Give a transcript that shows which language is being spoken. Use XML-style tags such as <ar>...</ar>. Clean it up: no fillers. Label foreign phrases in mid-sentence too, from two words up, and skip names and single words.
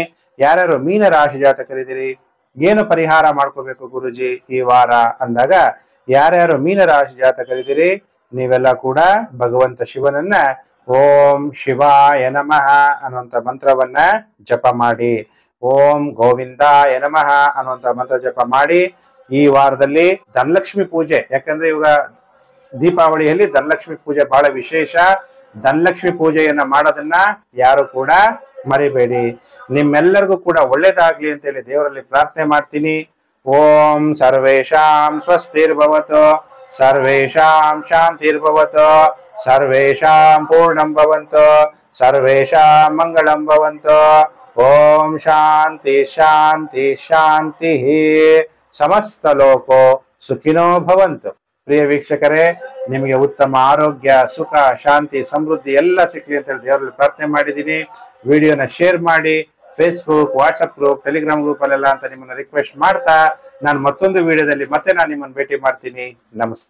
<kn>ಯಾರ್ಯಾರು ಮೀನರಾಶಿ ಜಾತಕರಿದ್ದೀರಿ, ಏನು ಪರಿಹಾರ ಮಾಡ್ಕೋಬೇಕು ಗುರುಜಿ ಈ ವಾರ ಅಂದಾಗ, ಯಾರ್ಯಾರು ಮೀನರಾಶಿ ಜಾತಕರಿದ್ದೀರಿ ನೀವೆಲ್ಲ ಕೂಡ ಭಗವಂತ ಶಿವನನ್ನ</kn> <sa>ಓಂ ಶಿವಾಯ ನಮಃ</sa> <kn>ಅನ್ನುವಂಥ ಮಂತ್ರವನ್ನ ಜಪ ಮಾಡಿ,</kn> <sa>ಓಂ ಗೋವಿಂದಾಯ ನಮಃ</sa> <kn>ಅನ್ನುವಂಥ ಮಂತ್ರ ಜಪ ಮಾಡಿ. ಈ ವಾರದಲ್ಲಿ ಧನಲಕ್ಷ್ಮಿ ಪೂಜೆ, ಯಾಕಂದ್ರೆ ಇವಾಗ ದೀಪಾವಳಿಯಲ್ಲಿ ಧನಲಕ್ಷ್ಮಿ ಪೂಜೆ ಬಹಳ ವಿಶೇಷ. ಧನಲಕ್ಷ್ಮಿ ಪೂಜೆಯನ್ನ ಮಾಡೋದನ್ನ ಯಾರು ಕೂಡ ಮರಿಬೇಡಿ. ನಿಮ್ಮೆಲ್ಲರಿಗೂ ಕೂಡ ಒಳ್ಳೇದಾಗ್ಲಿ ಅಂತೇಳಿ ದೇವರಲ್ಲಿ ಪ್ರಾರ್ಥನೆ ಮಾಡ್ತೀನಿ.</kn> <sa>ಓಂ ಸರ್ವೇಷಾಂ ಸ್ವಸ್ತಿರ್ಭವತು, ಸರ್ವೇಷಾಂ ಶಾಂತಿರ್ಭವತು, ಸರ್ವೇಷಾಂ ಪೂರ್ಣಂ ಭವಂತು, ಸರ್ವೇಷಾಂ ಮಂಗಳಂ ಭವಂತು. ಓಂ ಶಾಂತಿ ಶಾಂತಿ ಶಾಂತಿ. ಸಮಸ್ತ ಲೋಕೋ ಸುಖಿನೋ ಭವಂತು.</sa> <kn>ಪ್ರಿಯ ವೀಕ್ಷಕರೇ, ನಿಮಗೆ ಉತ್ತಮ ಆರೋಗ್ಯ, ಸುಖ, ಶಾಂತಿ, ಸಮೃದ್ಧಿ ಎಲ್ಲ ಸಿಕ್ಲಿ ಅಂತ ಹೇಳಿ ದೇವರಲ್ಲಿ ಪ್ರಾರ್ಥನೆ ಮಾಡಿದ್ದೀನಿ. ವಿಡಿಯೋನ ಶೇರ್ ಮಾಡಿ. ಫೇಸ್ಬುಕ್, ವಾಟ್ಸಪ್ ಗ್ರೂಪ್, ಟೆಲಿಗ್ರಾಮ್ ಗ್ರೂಪ್ ಅಲ್ಲೆಲ್ಲ ಅಂತ ನಿಮ್ಮನ್ನ ರಿಕ್ವೆಸ್ಟ್ ಮಾಡ್ತಾ, ನಾನು ಮತ್ತೊಂದು ವಿಡಿಯೋದಲ್ಲಿ ಮತ್ತೆ ನಾನು ನಿಮ್ಮನ್ನು ಭೇಟಿ ಮಾಡ್ತೀನಿ.</kn>